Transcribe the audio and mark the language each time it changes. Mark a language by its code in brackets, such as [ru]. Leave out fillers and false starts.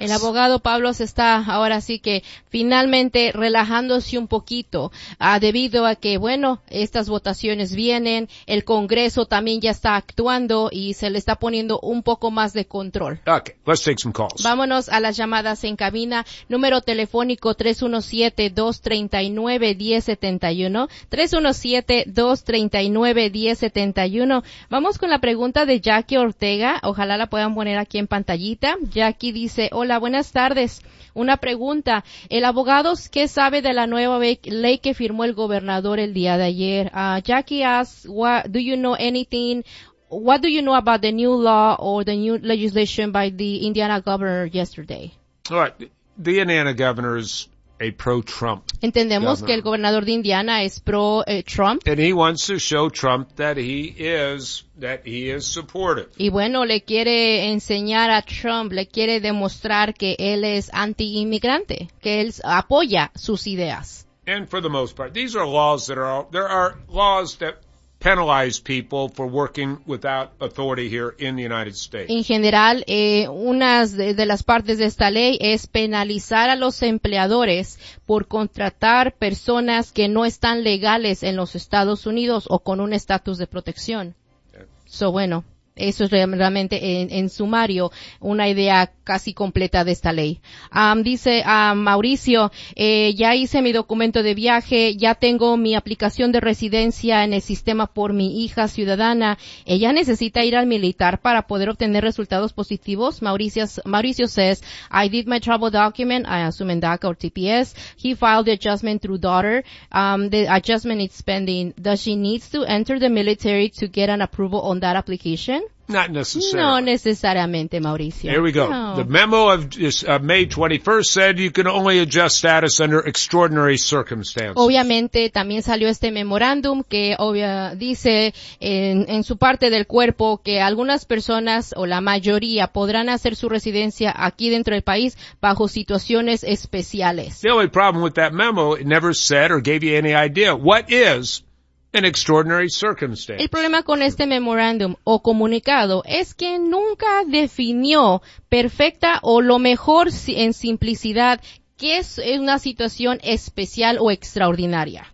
[es] El abogado Pablo se está ahora sí que finalmente relajándose un poquito, debido a que, bueno, estas votaciones vienen, el Congreso también ya está actuando y se le está poniendo un poco más de control. [en] Okay, let's take some calls. [es] Vámonos a las llamadas en cabina. Número telefónico 317-239-1071. 317-239-1071. Vamos con la pregunta de Jackie Ortega. Ojalá la puedan poner aquí en pantallita. Jackie dice, hola, buenas tardes. Una pregunta. El abogado, ¿qué sabe de la nueva ley que firmó el gobernador el día de ayer? [en] Jackie asks, what do you know about the new law or the new legislation by the Indiana governor yesterday? All right. The Indiana governor is a pro-Trump. [es] Entendemos [en] governor. [es] Que el gobernador de Indiana es pro-Trump. [en] And he wants to show Trump that he is supportive. [es] Y bueno, le quiere enseñar a Trump, le quiere demostrar que él es anti-inmigrante, que él apoya sus ideas. [en] And for the most part, these are laws that penalize people for working without authority here in the United States. [es] En general, unas de las partes de esta ley es penalizar a los empleadores por contratar personas que no están legales en los Estados Unidos o con un estatus de protección. Okay. So, bueno, eso es realmente en sumario una idea casi completa de esta ley. Dice Mauricio, ya hice mi documento de viaje, ya tengo mi aplicación de residencia en el sistema por mi hija ciudadana. ¿Ella necesita ir al militar para poder obtener resultados positivos? [en] Mauricio says, I did my travel document, I assume in DACA or TPS. He filed the adjustment through daughter. The adjustment is pending. Does she need to enter the military to get an approval on that application? Not necessarily. [es] No necesariamente, Mauricio. [en] Here we go. No. The memo of May 21st said you can only adjust status under extraordinary circumstances. [es] Obviamente, también salió este memorándum que dice en su parte del cuerpo que algunas personas o la mayoría podrán hacer su residencia aquí dentro del país bajo situaciones especiales. [en] The only problem with that memo, it never said or gave you any idea. What is an extraordinary circumstance. [es] El problema con este memorándum o comunicado es que nunca definió perfecta o lo mejor en simplicidad qué es una situación especial o extraordinaria.